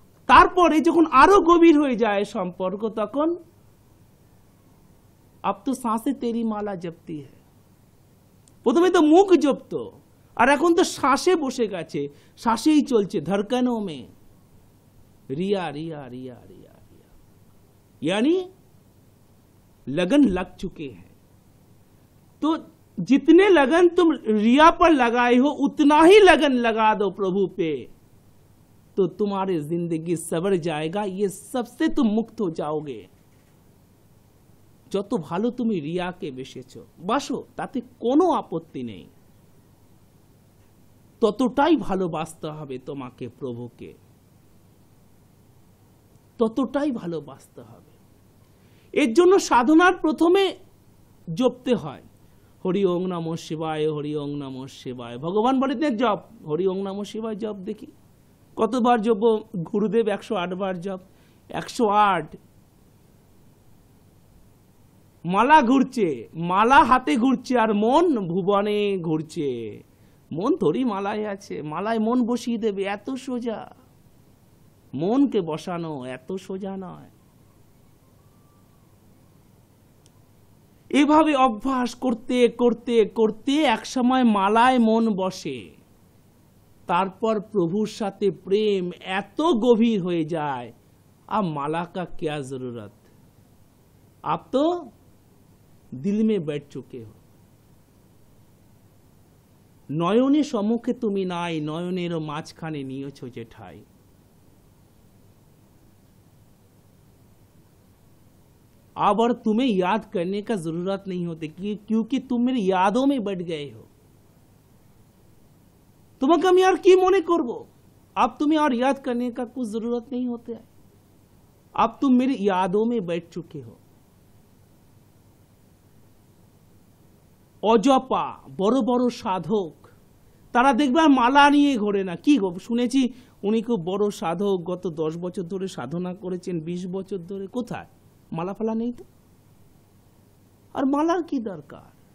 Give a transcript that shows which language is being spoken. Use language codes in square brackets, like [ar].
[bn] তারপরে যখন আরো গভীর হয়ে যায় সম্পর্ক, তখন [hi] আব তো শ্বাসে তেরি মালা জপতি হ্যায়। [bn] প্রথমে তো মুখ জপতো, আর এখন তো শ্বাসে বসে গেছে, শ্বাসেই চলছে, [hi] ধড়কনों में रिया रिया रिया रिया रिया, यानी लगन लग चुके हैं। तो जितने लगन तुम रिया पर लगाए हो, उतना ही लगन लगा दो प्रभु पे, तो तुम्हारी जिंदगी सवर जाएगा, ये सबसे तुम मुक्त हो जाओगे। [bn] যত ভালো তুমি রিয়াকে বেসেছো, বাসো, তাতে কোনো আপত্তি নেই, ততটাই ভালোবাসতে হবে তোমাকে প্রভুকে, ততটাই ভালোবাসতে হবে। এর জন্য সাধনার প্রথমে জপতে হয়, হরি ওং নমঃ শিবায়, হরি ওং নমঃ শিবায়। ভগবান বলেন জপ, হরি ওং নমঃ শিবায় জপ দেখি কতবার জপ। গুরুদেব 108 বার জপ। 108 মালা ঘুরছে, মালা হাতে ঘুরছে, আর মন ভুবনে ঘুরছে। মন তোরই মালায় আছে, মালায় মন বসিয়ে দেবে, এত সোজা। মনকে বসানো এত সোজা নয়। এভাবে অভ্যাস করতে করতে করতে একসময় মালায় মন বসে। তারপর প্রভুর সাথে প্রেম এত গভীর হয়ে যায়, [hi] अब माला का क्या जरूरत, आप तो दिल में बैठ चुके हो। [bn] নয়নের সম্মুখে তুমি নাই, নয়নেরও মাঝখানে নিয়েছো যে ঠাই। [hi] अब और तुम्हें याद करने का जरूरत नहीं होती, क्योंकि तुम मेरी यादों में बैठ गए हो। [bn] তোমাকে আমি আর কি মনে করব, [hi] अब तुम्हें और याद करने का कुछ जरूरत नहीं होता है, अब तुम मेरी यादों में बैठ चुके हो। [bn] অজপা বড় বড় সাধক, তারা দেখবে মালা নিয়ে ঘোরে না। কি শুনেছি উনি খুব বড় সাধক, গত 10 বছর ধরে সাধনা করেছেন, 20 বছর ধরে। কোথায় মালা ফালা নেই তো, আর মালার কি দরকার?